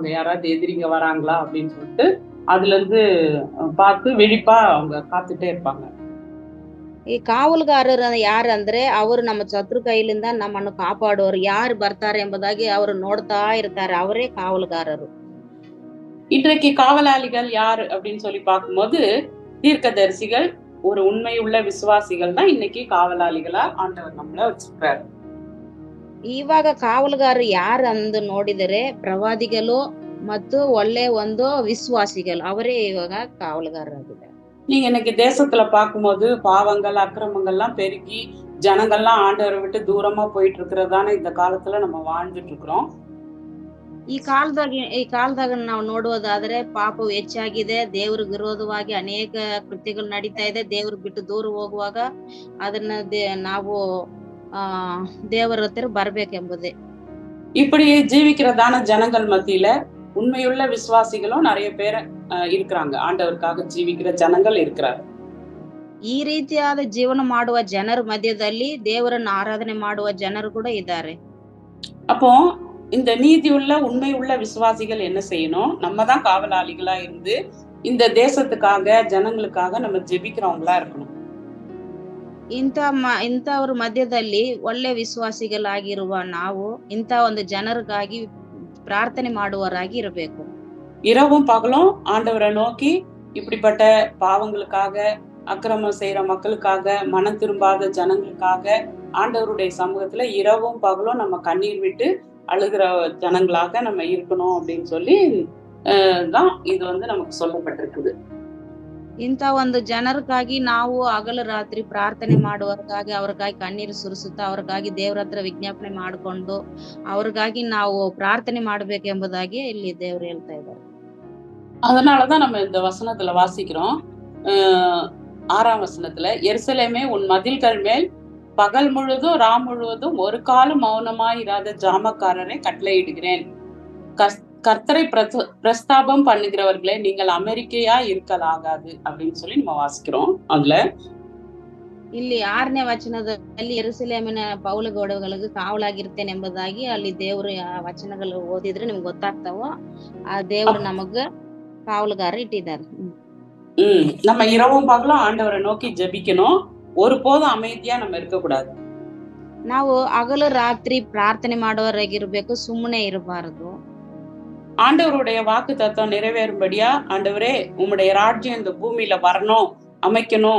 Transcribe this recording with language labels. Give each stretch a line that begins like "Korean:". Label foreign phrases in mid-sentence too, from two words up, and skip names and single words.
Tamil: யாராவது எதிரிங்க வராங்களா அப்படின்னு சொல்லிட்டு அதுல இருந்து பார்த்து விழிப்பா அவங்க காத்துட்டே இருப்பாங்க.
Kannada: ಈ ಕಾವಲುಗಾರರು ಯಾರು ಅಂದ್ರೆ ಅವರು ನಮ್ಮ ಶತ್ರು ಕೈಲಿಂದ ನಮ್ಮನ್ನು ಕಾಪಾಡುವರು. ಯಾರು ಬರ್ತಾರೆ ಎಂಬುದಾಗಿ ಅವರು ನೋಡ್ತಾ ಇರ್ತಾರೆ. ಅವರೇ ಕಾವಲುಗಾರರು.
Tamil: இன்றைக்கு காவலாளிகள் யார் அப்படின்னு சொல்லி பார்க்கும்போது தீர்க்கதரிசிகள், ஒரு உண்மையுள்ள விசுவாசிகள் தான் இன்னைக்கு காவலாளிகளா ஆண்டவர் நம்மள வச்சிருக்காரு.
Kannada: ಇವಾಗ ಕಾವಲುಗಾರರು ಯಾರು ಅಂದು ನೋಡಿದರೆ ಪ್ರವಾದಿಗಳು ಮತ್ತು ಒಳ್ಳೆ ಒಂದು ವಿಶ್ವಾಸಿಗಳು ಅವರೇ ಇವಾಗ ಕಾವಲುಗಾರರಾಗಿದ್ದಾರೆ.
Tamil: நீங்க இன்னைக்கு தேசத்துல பார்க்கும்போது பாவங்கள் அக்கிரமங்கள்லாம் பெருகி ஜனங்கள்லாம் ஆண்டவரை விட்டு தூரமா போயிட்டு இருக்கிறதான இந்த காலத்துல நம்ம வாழ்ந்துட்டு இருக்கிறோம்.
Kannada: ಈ ಕಾಲದಾಗ ನಾವು ನೋಡುವುದಾದ್ರೆ ಪಾಪವು ಹೆಚ್ಚಾಗಿದೆ. ದೇವ್ರ ವಿರೋಧವಾಗಿ ಅನೇಕ ಕೃತ್ಯಗಳು ನಡೀತಾ ಇದೆ. ದೇವ್ರ ಬಿಟ್ಟು ದೂರ ಹೋಗುವಾಗ ಅದನ್ನ ನಾವು ದೇವರ ಹತ್ರ ಬರ್ಬೇಕೆಂಬುದೇ.
Tamil: இப்படி ஜீவிக்கிறதான ஜனங்கள் மத்தியில உண்மையுள்ள விசுவாசிகளும் நிறைய பேர் இருக்கிறாங்க. ஆண்டவருக்காக ஜீவிக்கிற ஜனங்கள் இருக்கிறார்.
Kannada: ಈ ರೀತಿಯಾದ ಜೀವನ ಮಾಡುವ ಜನರ ಮಧ್ಯದಲ್ಲಿ ದೇವರನ್ನು ಆರಾಧನೆ ಮಾಡುವ ಜನರು ಕೂಡ ಇದ್ದಾರೆ.
Tamil: அப்போ இந்த நீதியுள்ள உண்மையுள்ள விசுவாசிகள் என்ன செய்யணும்? நம்ம தான் காவலாளிகளா இருந்து இந்த தேசத்துக்காக ஜனங்களுக்காக நம்ம ஜெபிக்கிறவங்களா இருக்கணும்.
Kannada: ಇಂಥವ್ರ ಮಧ್ಯದಲ್ಲಿ ಒಳ್ಳೆ ವಿಶ್ವಾಸಿಗಳಾಗಿರುವ ನಾವು ಇಂಥ ಒಂದು ಜನರಿಗಾಗಿ ಪ್ರಾರ್ಥನೆ ಮಾಡುವವರಾಗಿ ಇರಬೇಕು.
Tamil: இரவும் பகலும் ஆண்டவரை நோக்கி இப்படிப்பட்ட பாவங்களுக்காக, அக்கிரமம் செய்யற மக்களுக்காக, மனம் திரும்பாத ஜனங்களுக்காக ஆண்டவருடைய சமூகத்துல இரவும் பகலும் நம்ம கண்ணீர் விட்டு அழுகிற ஜனங்களாக நம்ம இருக்கணும் அப்படின்னு சொல்லி தான் இது வந்து நமக்கு சொல்லப்பட்டிருக்குது.
Kannada: ಇಂಥ ಒಂದು ಜನರಿಗಾಗಿ ನಾವು ಹಗಲು ರಾತ್ರಿ ಪ್ರಾರ್ಥನೆ ಮಾಡುವವರಿಗಾಗಿ ಅವ್ರಿಗಾಗಿ ಕಣ್ಣೀರು ಸುರಿಸುತ್ತಾ ಅವ್ರಿಗಾಗಿ ದೇವ್ರ ಹತ್ರ ವಿಜ್ಞಾಪನೆ ಮಾಡಿಕೊಂಡು ಅವ್ರಿಗಾಗಿ ನಾವು ಪ್ರಾರ್ಥನೆ ಮಾಡ್ಬೇಕೆಂಬುದಾಗಿ ಇಲ್ಲಿ ದೇವ್ರು ಹೇಳ್ತಾ ಇದ್ದಾರೆ.
Tamil: அதனாலதான் நம்ம இந்த வசனத்துல வாசிக்கிறோம். 6ஆம் வசனத்துல, எருசலேமே உன் மதில்கள் மேல் பகல் முழுதும் ரா முழுவதும் ஒரு காலம் மௌனமாயிராத ஜாமக்காரரை கட்டளையிடுகிறேன். கர்த்தரை பிரஸ்தாபம் பண்ணுகிறவர்களே, நீங்கள் அமெரிக்கையா இருக்கலாகாது அப்படின்னு சொல்லி நம்ம வாசிக்கிறோம். அதுல
Kannada: ಇಲ್ಲಿ 6ನೇ ವಚನದಲ್ಲಿ ಯೆರೂಸಲೇಮಿನ ಪೌಲಗೋಡಗಳಿಗೆ ಕಾವಲಾಗಿರ್ತೇನೆ ಎಂಬುದಾಗಿ ಅಲ್ಲಿ ದೇವರು ವಚನಗಳು ಓದಿದ್ರೆ ನಿಮ್ಗೆ ಗೊತ್ತಾಗ್ತಾವ. ಆ ದೇವರು ನಮಗ ಕಾವಲುಗಾರ ಇಟ್ಟಿದ್ದಾರೆ.
Tamil: நம்ம இரவும் பகலும் ஆண்டவரை நோக்கி ஜெபிக்கணும். ஒருபோதும் அமைதியா நம்ம இருக்கக்கூடாது.
Kannada: ನಾವು ಹಗಲು ರಾತ್ರಿ ಪ್ರಾರ್ಥನೆ ಮಾಡುವವರಾಗಿರ್ಬೇಕು, ಸುಮ್ಮನೆ ಇರಬಾರದು.
Tamil: ஆண்டவருடைய வாக்கு தத்துவம் நிறைவேறும்படியா, ஆண்டவரே உம்முடைய ராஜ்யம் இந்த பூமியில வரணும், அமைக்கணும்.